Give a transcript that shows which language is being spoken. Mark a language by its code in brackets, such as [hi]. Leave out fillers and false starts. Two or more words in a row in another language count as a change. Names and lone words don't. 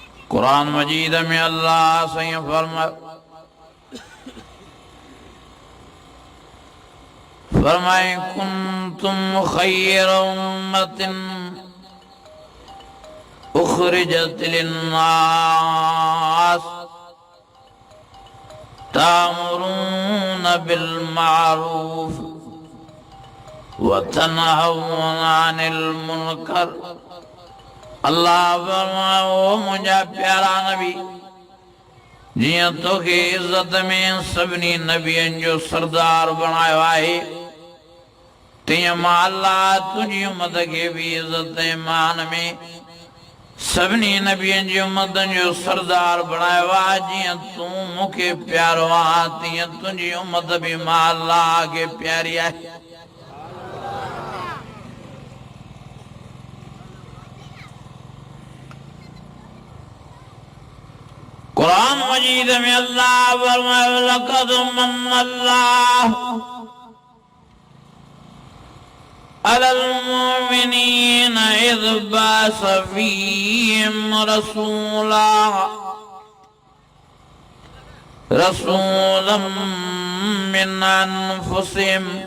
[sd] कुरान मजीद में अल्लाह से फरमाए [ar] كنتم خير أمة أخرجت للناس تأمرون بالمعروف وتنهون عن المنكر. [sd] अल्लाह फरमाए ओ मुझा प्यारा नबी जियां तोखे इज्जत में सभिनी नबियन जो सरदार बनायो आहे तियां मां अल्लाह तुझी उम्मत के भी इज्जत मान में सभिनी नबियन जी उम्मत जो सरदार बनायो आहे। जियां तू मुखे प्यारो आहे तियां तुझी उम्मत भी मां अल्लाह के प्यारी आहे। कुरान मजीद में अल्लाह फरमाए [ar] لقد من الله على المؤمنين إذ بعث فيهم رسولا من أنفسهم